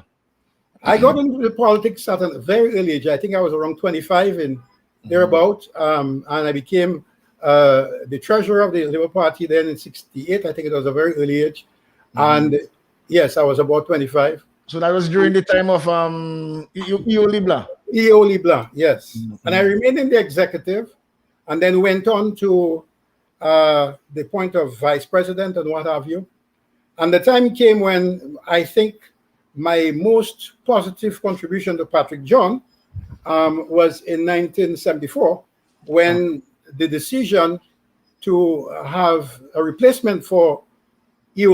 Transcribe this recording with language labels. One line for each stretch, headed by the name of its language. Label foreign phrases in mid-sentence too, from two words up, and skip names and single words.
English: I got into the politics at a very early age. I think I was around 25 and thereabout, and I became the treasurer of the Labour Party then in '68. I think it was a very early age, and yes, I was about 25. So that was during the time of E.O. Libla. E.O. Libla, yes, and I remained in the executive, and then went on to the point of vice president and what have you. And the time came when I think my most positive contribution to Patrick John was in 1974, when the decision to have a replacement for E.O.